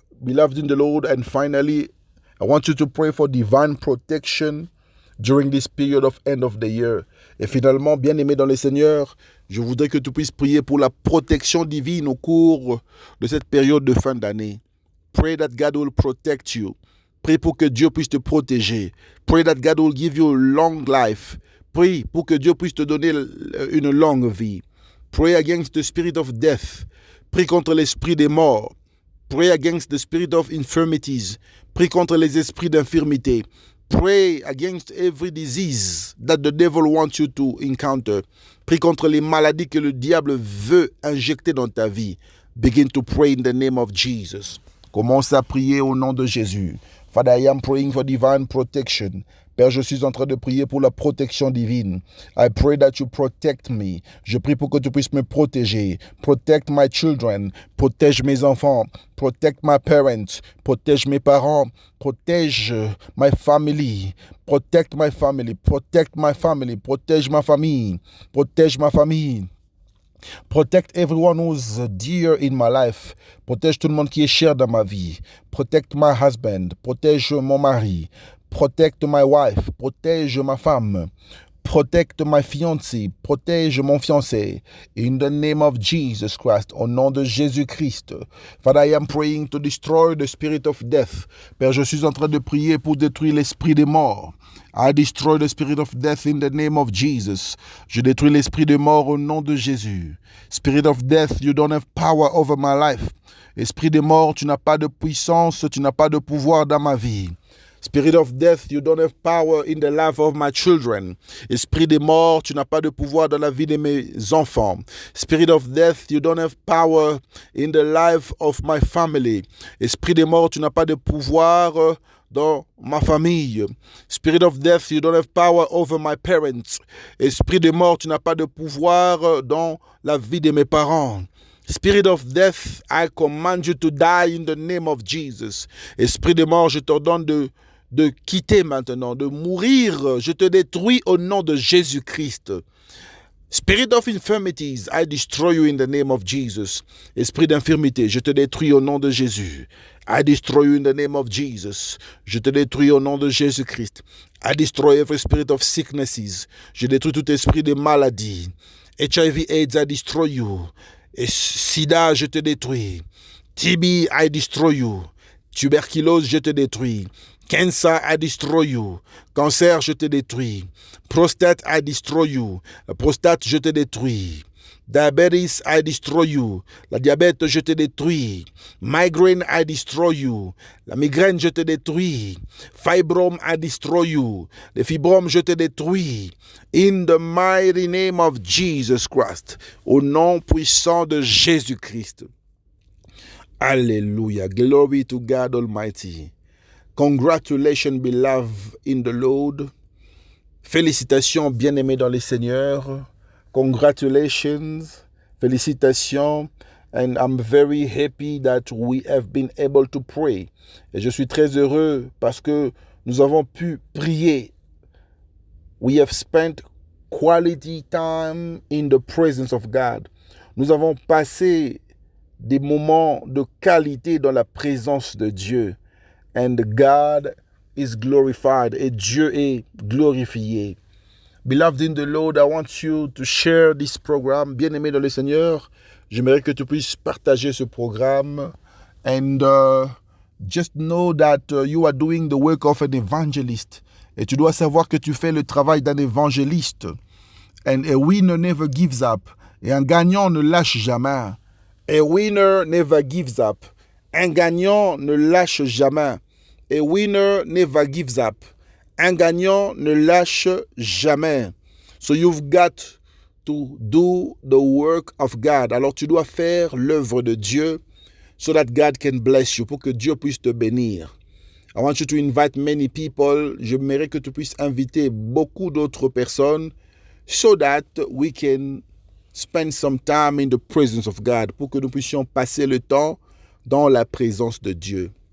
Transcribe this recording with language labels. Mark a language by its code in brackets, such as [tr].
[en] Beloved in the Lord, and finally, I want you to pray for divine protection during this period of end of the year. [fr] Et finalement, bien-aimé dans le Seigneur, je voudrais que tu puisses prier pour la protection divine au cours de cette période de fin d'année. [en] Pray that God will protect you. [fr] Prie pour que Dieu puisse te protéger. [en] Pray that God will give you a long life. [fr] Prie pour que Dieu puisse te donner une longue vie. [en] Pray against the spirit of death. [fr] Prie contre l'esprit des morts. [en] Pray against the spirit of infirmities. [fr] Prie contre les esprits d'infirmité. [en] pray against every disease that the devil wants you to encounter. [fr] Prie contre les maladies que le diable veut injecter dans ta vie. [en] Begin to pray in the name of Jesus. [fr] Commence à prier au nom de Jésus. [en] Father, I am praying for divine protection. [fr] Père, je suis en train de prier pour la protection divine. [en] I pray that you protect me. [fr] Je prie pour que tu puisses me protéger. [en] Protect my children. [fr] Protège mes enfants. [en] Protect my parents. [fr] Protège mes parents. Protège [en] my family. Protect my family. Protect my family. [fr] Protège ma famille. Protège ma famille. [en] Protect everyone who's dear in my life. [fr] Protège tout le monde qui est cher dans ma vie. [en] Protect my husband. [fr] Protège mon mari. [en] Protect my wife. [fr] Protège ma femme. [en] Protect my fiancé. [fr] Protège mon fiancé. [en] In the name of Jesus Christ. [fr] Au nom de Jésus-Christ. [en] Father, I am praying to destroy the spirit of death. [fr] Père, je suis en train de prier pour détruire l'esprit des morts. [en] I destroy the spirit of death in the name of Jesus. [fr] Je détruis l'esprit de mort au nom de Jésus. [en] Spirit of death, you don't have power over my life. [fr] Esprit de mort, tu n'as pas de puissance, tu n'as pas de pouvoir dans ma vie. [en] Spirit of death, you don't have power in the life of my children. [fr] Esprit de mort, tu n'as pas de pouvoir dans la vie de mes enfants. [en] Spirit of death, you don't have power in the life of my family. [fr] Esprit de mort, tu n'as pas de pouvoir dans ma famille. [en] Spirit of death, you don't have power over my parents. [fr] Esprit de mort, tu n'as pas de pouvoir dans la vie de mes parents. [en] Spirit of death, I command you to die in the name of Jesus. [fr] Esprit de mort, je t'ordonne de quitter maintenant, de mourir. Je te détruis au nom de Jésus-Christ. [en] Spirit of infirmities, I destroy you in the name of Jesus. [fr] Esprit d'infirmité, je te détruis au nom de Jésus. [en] I destroy you in the name of Jesus. [fr] Je te détruis au nom de Jésus-Christ. [en] I destroy every spirit of sicknesses. [fr] Je détruis tout esprit de maladie. [en] HIV, AIDS, I destroy you. [fr] Et sida, je te détruis. [en] TB, I destroy you. [fr] Tuberculose, je te détruis. [en] Cancer, I destroy you. [fr] Cancer, je te détruis. [en] Prostate, I destroy you. [fr] La prostate, je te détruis. [en] Diabetes, I destroy you. [fr] La diabète, je te détruis. [en] Migraine, I destroy you. [fr] La migraine, je te détruis. [en] Fibrome, I destroy you. [fr] Les fibromes, je te détruis. [en] In the mighty name of Jesus Christ. [fr] Au nom puissant de Jésus-Christ. [en] Alléluia. Glory to God Almighty. Congratulations, beloved in the Lord. [fr] Félicitations, bien-aimés dans le Seigneur. [en] Congratulations. [fr] Félicitations. [en] And I'm very happy that we have been able to pray. [fr] Et je suis très heureux parce que nous avons pu prier. [en] We have spent quality time in the presence of God. [fr] Nous avons passé des moments de qualité dans la présence de Dieu. [en] And God is glorified. [fr] Et Dieu est glorifié. [en] Beloved in the Lord, I want you to share this program. [fr] Bien-aimé dans le Seigneur, j'aimerais que tu puisses partager ce programme. [en] And just know that you are doing the work of an evangelist. [fr] Et tu dois savoir que tu fais le travail d'un évangéliste. [en] And a winner never gives up. [fr] Et un gagnant ne lâche jamais. [en] A winner never gives up. [fr] Un gagnant ne lâche jamais. [en] A winner never gives up. [fr] Un gagnant ne lâche jamais. [en] So you've got to do the work of God. [fr] Alors tu dois faire l'œuvre de Dieu [en] so that God can bless you, [fr] pour que Dieu puisse te bénir. [en] I want you to invite many people. [fr] J'aimerais que tu puisses inviter beaucoup d'autres personnes [en] so that we can spend some time in the presence of God, [fr] pour que nous puissions passer le temps dans la présence de Dieu.